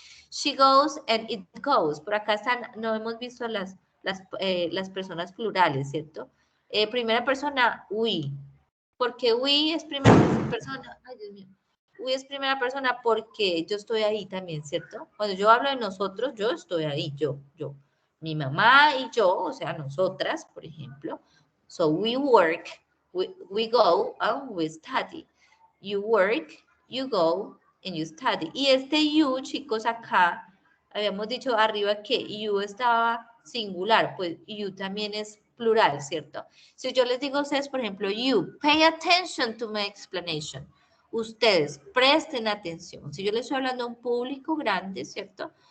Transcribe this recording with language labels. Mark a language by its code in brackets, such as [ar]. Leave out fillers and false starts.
[en] She goes and it goes. [es] Por acá están, no hemos visto las personas plurales, ¿cierto? Primera persona, we. Porque we es primera persona. Ay, Dios mío. We es primera persona porque yo estoy ahí también, ¿cierto? Cuando yo hablo de nosotros, yo estoy ahí, yo. Mi mamá y yo, o sea, nosotras, por ejemplo. [en] So we work, we go and we study. You work, you go, and you study. [es] Y este you, chicos, acá, habíamos dicho arriba que you estaba singular, pues you también es plural, ¿cierto? Si yo les digo a ustedes, por ejemplo, [en] you, pay attention to my explanation. [es] Ustedes, presten atención. Si yo les estoy hablando a un público grande, ¿cierto?